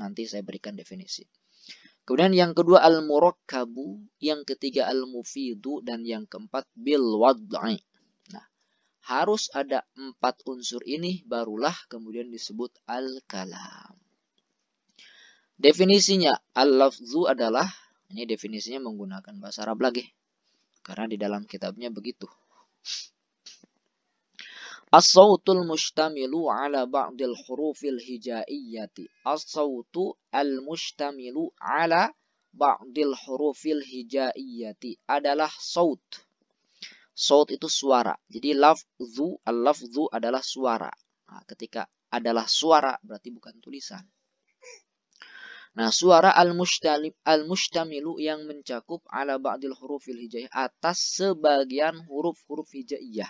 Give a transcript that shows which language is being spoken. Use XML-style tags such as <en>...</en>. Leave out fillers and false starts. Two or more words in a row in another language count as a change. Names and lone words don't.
<id>Nanti saya berikan definisi. Kemudian yang kedua al-murakkabu, yang ketiga al-mufidu, dan yang keempat</id> <ar>بالوضع.</ar> <id>Nah, harus ada 4 unsur ini barulah kemudian disebut al-kalam. Definisinya al-lafzu adalah, ini definisinya menggunakan bahasa Arab lagi, karena di dalam kitabnya begitu.</id> <ar>الصوت المشتمل على بعض الحروف الهجائية. الصوت المشتمل على بعض الحروف الهجائية</ar> <id>adalah saut. Saut itu suara. Jadi al-lafzu adalah suara. Nah, ketika adalah suara berarti bukan tulisan. Nah, suara al-mustamilu yang mencakup</id> <ar>على بعض الحروف الهجائية,</ar> <id>atas sebagian huruf-huruf hijaiyah.</id>